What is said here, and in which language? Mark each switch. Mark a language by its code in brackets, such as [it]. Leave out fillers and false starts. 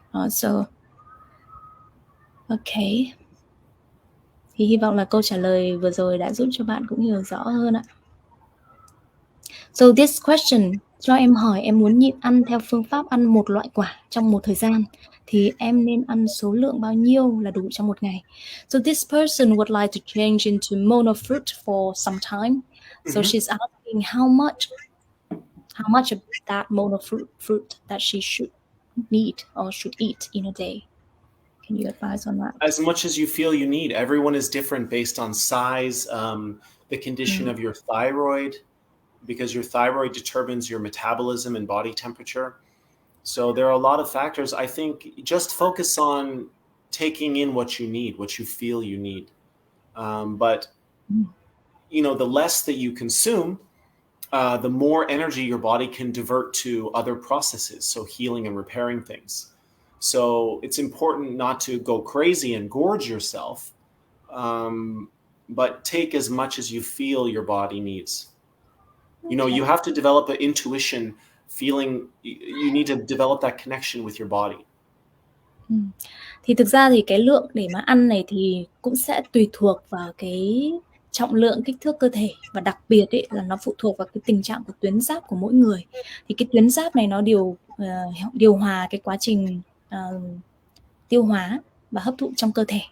[en] So, ok. [vi] Thì hy vọng là câu trả lời vừa rồi đã giúp cho bạn cũng hiểu rõ hơn ạ. [en] So this question, [vi] cho em hỏi em muốn nhịn ăn theo phương pháp ăn một loại quả trong một thời gian, thì em nên ăn số lượng bao nhiêu là đủ trong một ngày? [en] So this person would like to change into mono fruit for some time. So she's asking how much of that mono fruit that she should need or should eat in a day. Can you advise on that? As much as you feel you need. Everyone is different based on size, the condition of your thyroid, because your thyroid determines your metabolism and body temperature. So there are a lot of factors. I think just focus on taking in what you need, what you feel you need. But the less that you consume, the more energy your body can divert to other processes, so healing and repairing things. So it's important not to go crazy and gorge yourself, but take as much as you feel your body needs. You have to develop an intuition, feeling. You need to develop that connection with your body. [vi] Thì thực ra thì cái lượng để mà ăn này thì cũng sẽ tùy thuộc vào cái trọng lượng, kích thước cơ thể, và đặc biệt ấy là nó phụ thuộc vào cái tình trạng của tuyến giáp của mỗi người. Thì cái tuyến giáp này nó điều hòa cái quá trình tiêu hóa và hấp thụ trong cơ thể.